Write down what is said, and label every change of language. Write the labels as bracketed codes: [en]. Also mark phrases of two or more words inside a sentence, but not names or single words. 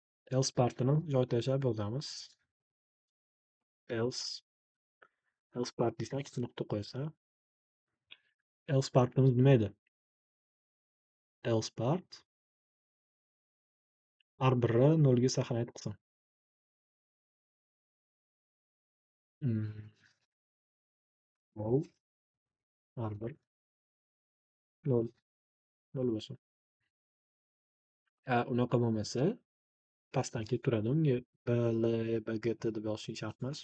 [en] else partini [uz] joy tashlab yozamiz. [en] Else, else part [uz] desang ikkita nuqta qo'yasan. [en] Else partimiz [uz] nima edi? [en] Else part [uz] har biri nolga saqlanadi qilsin. Nol, har bir nol, nol bo'lsin. Unaqa bo'lmasa, pastdan kelib turadi unga B, L, B, G, T deb yozishing shart emas.